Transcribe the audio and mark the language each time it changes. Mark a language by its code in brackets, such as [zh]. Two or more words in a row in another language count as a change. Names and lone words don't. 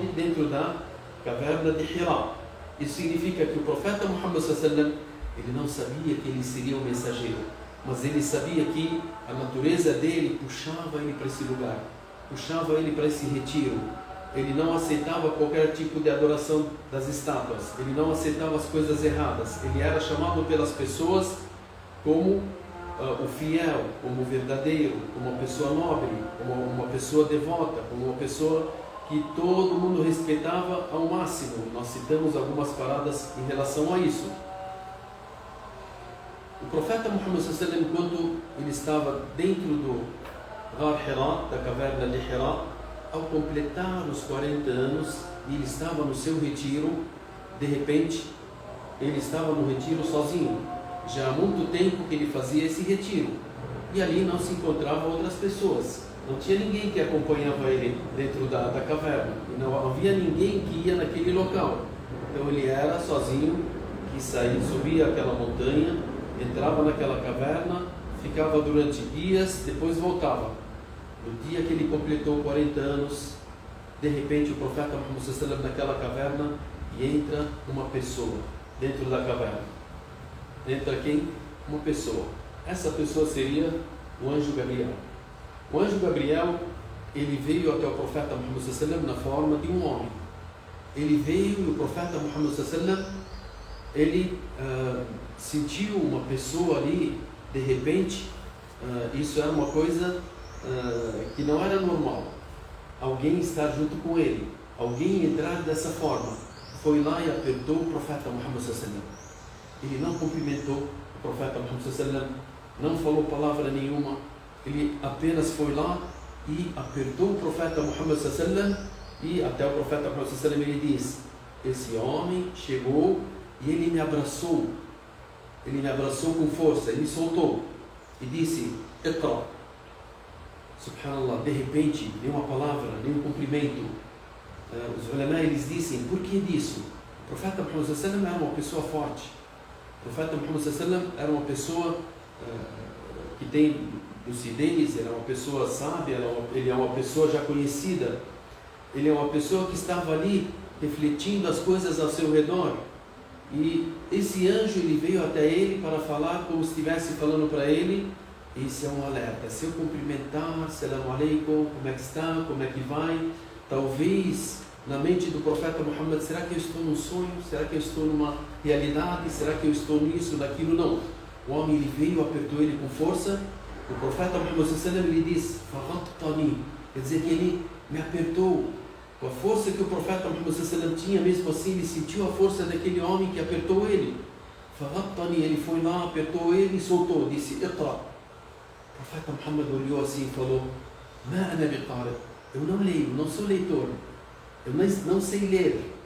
[pt] Dentro da caverna de Hira. Isso significa que o profeta Muhammad [ar] صلى الله عليه وسلم, [pt] ele não sabia que ele seria o mensageiro, mas ele sabia que a natureza dele puxava ele para esse lugar, puxava ele para esse retiro. Ele não aceitava qualquer tipo de adoração das estátuas, ele não aceitava as coisas erradas. Ele era chamado pelas pessoas como o fiel, como o verdadeiro, como uma pessoa nobre, como uma pessoa devota, como uma pessoa que todo mundo respeitava ao máximo. Nós citamos algumas paradas em relação a isso. O profeta Muhammad [ar] صلى الله عليه وسلم, [pt] enquanto ele estava dentro do Ghar Hira, da caverna de Hira, ao completar os 40 anos, e ele estava no seu retiro, de repente, ele estava no retiro sozinho. Já há muito tempo que ele fazia esse retiro, e ali não se encontravam outras pessoas. Não tinha ninguém que acompanhava ele dentro da caverna. E não havia ninguém que ia naquele local. Então ele era sozinho, que saía, subia aquela montanha, entrava naquela caverna, ficava durante dias, depois voltava. No dia que ele completou 40 anos, de repente o profeta Muhammad [ar] صلى الله عليه وسلم [pt] naquela caverna e entra uma pessoa dentro da caverna. Entra quem? Uma pessoa. Essa pessoa seria o anjo Gabriel. O anjo Gabriel, ele veio até o profeta Muhammad [ar] صلى الله عليه وسلم [pt] na forma de um homem. Ele veio e o profeta Muhammad [ar] صلى الله عليه وسلم, [pt] ele sentiu uma pessoa ali, de repente, isso era uma coisa que não era normal. Alguém estar junto com ele, alguém entrar dessa forma. Foi lá e apertou o profeta Muhammad [ar] صلى الله عليه وسلم. [pt] Ele não cumprimentou o profeta Muhammad [ar] صلى الله عليه وسلم, [pt] não falou palavra nenhuma. Ele apenas foi lá e apertou o profeta Muhammad [ar] صلى الله عليه وسلم, [pt] e até o profeta Muhammad [ar] صلى الله عليه وسلم [pt] ele diz: esse homem chegou e ele me abraçou com força, ele me soltou e disse: Iqra. Subhanallah, de repente, nenhuma palavra, nenhum cumprimento. Os ulama, eles dizem: por que disso? O profeta Muhammad [ar] صلى الله عليه وسلم [pt] era uma pessoa forte. O profeta Muhammad [ar] صلى الله عليه وسلم [pt] era uma pessoa que tem lucidez, ele é uma pessoa sábia, ele é uma pessoa já conhecida, ele é uma pessoa que estava ali refletindo as coisas ao seu redor. E esse anjo, ele veio até ele para falar como se estivesse falando para ele: esse é um alerta, se eu cumprimentar, [ar] سلام عليكم, [pt] como é que está, como é que vai, talvez na mente do profeta Muhammad: será que eu estou num sonho, será que eu estou numa realidade, será que eu estou nisso, naquilo? Não, o homem ele veio, apertou ele com força. O profeta Muhammad [ar] صلى الله عليه وسلم, [pt] ele diz: faghattani, quer dizer que ele me apertou. Com a força que o profeta Muhammad [ar] صلى الله عليه وسلم [pt] tinha, mesmo assim ele sentiu a força daquele homem que apertou ele. Faghattani, ele foi lá, apertou ele e soltou, disse: Iqra. O profeta Muhammad olhou assim e falou: [ar] ما أنا بقارئ, [pt] eu não leio, não sou leitor, eu não sei ler.